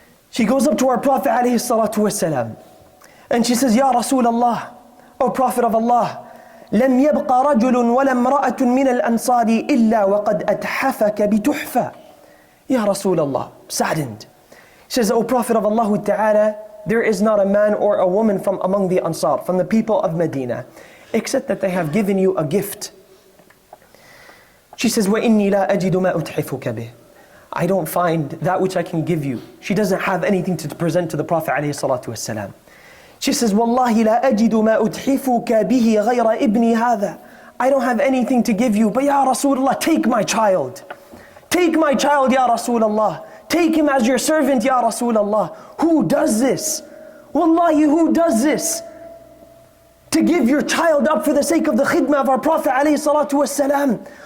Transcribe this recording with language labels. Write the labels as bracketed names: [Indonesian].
[English] She goes up to our Prophet ﷺ, and she says, Ya Rasulullah, O Prophet of Allah, [Arabic] لم يبق رجل ولا امرأة من الأنصار إلا وقد أتحفك بتحفة. [English] Ya Rasulullah, saddened. He says, O Prophet of Allah Ta'ala, there is not a man or a woman from among the Ansar, from the people of Medina, except that they have given you a gift. She says, [Arabic] وَإِنِّي لَا أَجِدُ مَا أُتْحِفُكَ بِهِ. [English] I don't find that which I can give you. She doesn't have anything to present to the Prophet ﷺ. She says, [Arabic] وَاللَّهِ لَا أَجِدُ مَا أُتْحِفُكَ بِهِ غَيْرَ إِبْنِي هَذَا. [English] I don't have anything to give you, but Ya Rasulullah, take my child. Take my child, Ya Rasulullah. Take him as your servant, Ya Rasulullah. Who does this? Wallahi, who does this? To give your child up for the sake of the khidmah of our Prophet ﷺ.